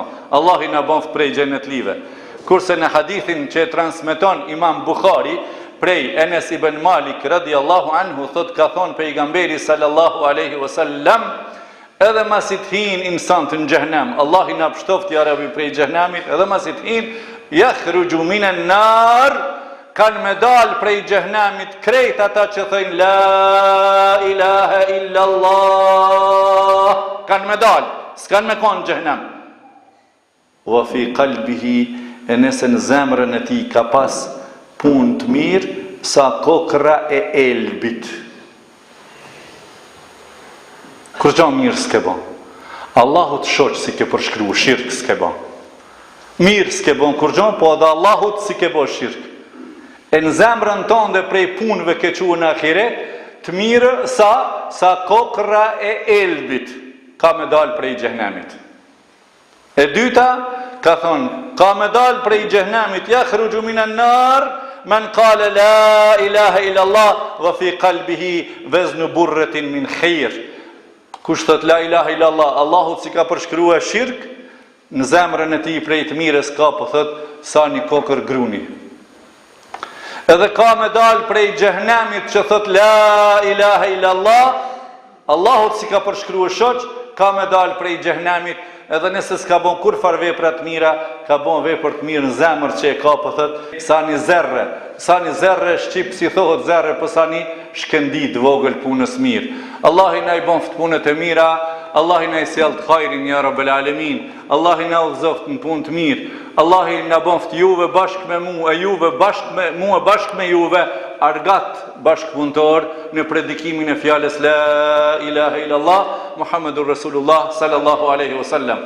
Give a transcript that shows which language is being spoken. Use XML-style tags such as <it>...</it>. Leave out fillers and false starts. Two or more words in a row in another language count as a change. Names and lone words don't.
<sq>Allah i na boft prej xhennet live. Kurse në hadithin që e transmeton Imam Bukhari prej Enes ibn Malik</sq> <ar>رضي الله عنه,</ar> <sq>thot ka thonë pejgamberi</sq> <ar>صلى الله عليه وسلم:</ar> <sq>edhe masit hin insan të në xhehenem, Allah i na pështoft</sq> <ar>يا رب</ar> <sq>prej xhehenamit, edhe masit hin</sq> <ar>يخرج من النار,</ar> <sq>kanë me dalë prej xhehenamit krejt ata që thëjnë</sq> <ar>لا إله إلا الله,</ar> <sq>kanë me dalë, s'kanë me konë xhehenem.</sq> <ar>وفي قلبه,</ar> <sq>e nëse në zemrën e tij ka pas punë të mirë sa kokra e elbit. Kur gja mirë s'ke ba, Allahut shoq si ke përshkru, shirk s'ke ba. Mirë s'ke ba kur gja, po edhe Allahut si ke ba shirk. E në zemrën tonë dhe prej punëve ke quë në ahiret, të mirë sa kokra e elbit ka me dalë prej xhehenamit. E dyta, ka thonë, ka me dalë prej xhehenamit,</sq> <ar>يخرج من النار من قال لا إله إلا الله وفي قلبه وزن برة من خير.</ar> <sq>Kush thot</sq> <ar>لا إله إلا الله,</ar> <sq>Allahut si ka përshkrua shirk, në zemrën e tij prej të mirës ka, po thot, sa një kokër gruni. Edhe ka me dalë prej xhehenamit që thot</sq> <ar>لا إله إلا الله,</ar> <sq>Allahut si ka përshkrua shoq, ka me dalë prej xhehenamit, edhe nëse s'ka bon kur far vepra të mira, ka bon vepër të mirë në zemër që e ka, po thot, sa një zerre, shqip si thohet zerre, po sa një shkëndit vogël punës mirë. Allah i na i bon punët e mira, Allah i na i sjell të hajrin,</sq> <ar>يا رب العالمين,</ar> <sq>Allah i na udhëzoft në punë të mirë, Allah i na bon juve bashkë me mu, e juve bashkë me mu, e bashkë me juve, argat bashkë punëtor në predikimin e fjales</sq> <ar>لا إله إلا الله محمد رسول الله صلى الله عليه وسلم.</ar>